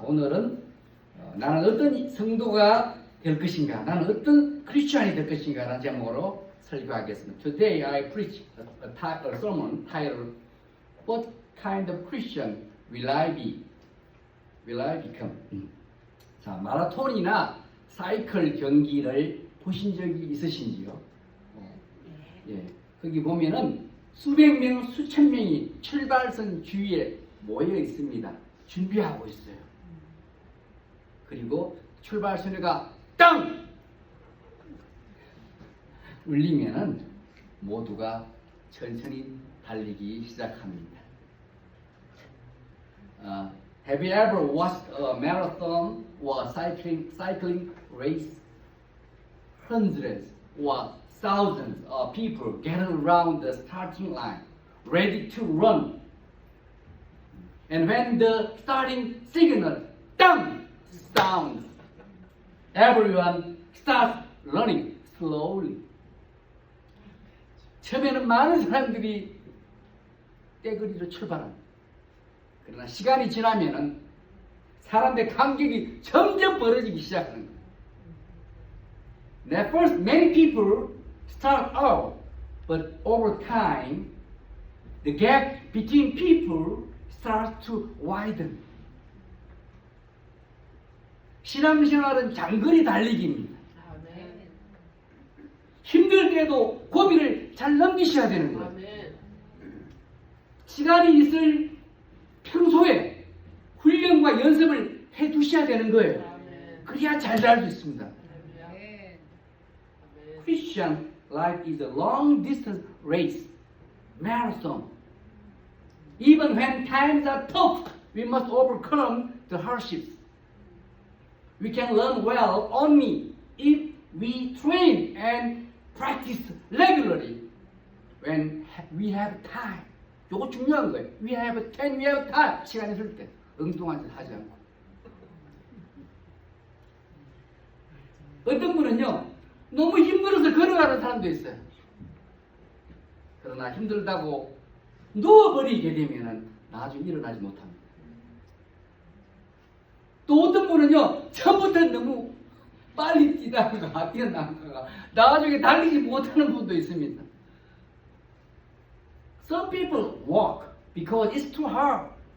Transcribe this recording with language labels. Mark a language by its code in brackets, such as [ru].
[ko] 오늘은 나는 어떤 성도가 될 것인가, 나는 어떤 크리스천이 될 것인가 라는 제목으로 설교하겠습니다. [en] Today I preach a sermon titled What kind of Christian will I be? Will I become? [ko] 자, 마라톤이나 사이클 경기를 보신 적이 있으신지요? 예, 거기 보면은 수백 명, 수천 명이 출발선 주위에 모여 있습니다. 준비하고 있어요. 그리고 출발선회가 땅! 울리면은 모두가 천천히 달리기 시작합니다. [en] Have you ever watched a marathon or a cycling race? Hundreds or thousands of people gather around the starting line, ready to run. And when the starting signal dong sounds, everyone starts running slowly. [ko] 처음에는 많은 사람들이 떼거리로 출발합니다. 그러나 시간이 지나면은 사람들의 간격이 점점 벌어지기 시작하는 거예요. [en] At first, many people start out, but over time, the gap between people starts to widen. [ko] 신앙생활은 장거리 달리기입니다. 힘들 때도 고비를 잘 넘기셔야 되는 거예요. 시간이 있을 평소에 훈련과 연습을 해 두셔야 되는 거예요. 그래야 잘 살 수 있습니다. [en] Christian life is a long distance race, marathon. Even when times are tough, we must overcome the hardships. We can learn well only if we train and practice regularly when we have time. [ko] 이거 중요한 거예요. [en] We have time. [ko] 시간 있을 때 엉뚱한 짓 하지 않고. 어떤 분은요, 너무 힘들어서 걸어가는 사람도 있어요. 그러나 힘들다고 누워버리게 되면 나중에 일어나지 못합니다. 또 어떤 분은요, 처음부터 너무 빨리 뛰다가 뛰어나가가 나중에 달리지 못하는 분도 있습니다. [en] Some people walk because it's too hard.